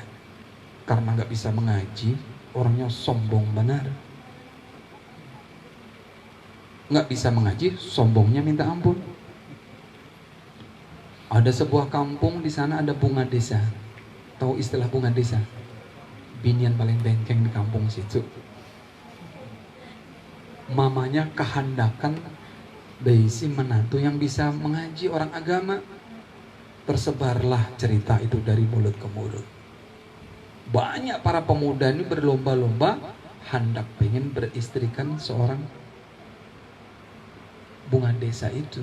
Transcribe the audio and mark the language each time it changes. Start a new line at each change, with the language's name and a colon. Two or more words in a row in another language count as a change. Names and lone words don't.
Indonesian: Karena nggak bisa mengaji, orangnya sombong benar. Nggak bisa mengaji, sombongnya minta ampun. Ada sebuah kampung, di sana ada bunga desa. Tahu istilah bunga desa?
Banjar: Binian paling bengkeng di kampung situ. Mamanya kehandakan beisi menantu yang bisa mengaji orang agama.
Indonesian: Tersebarlah cerita itu dari mulut ke mulut. Banyak para pemuda ini berlomba-lomba hendak pengen beristrikan seorang bunga desa itu.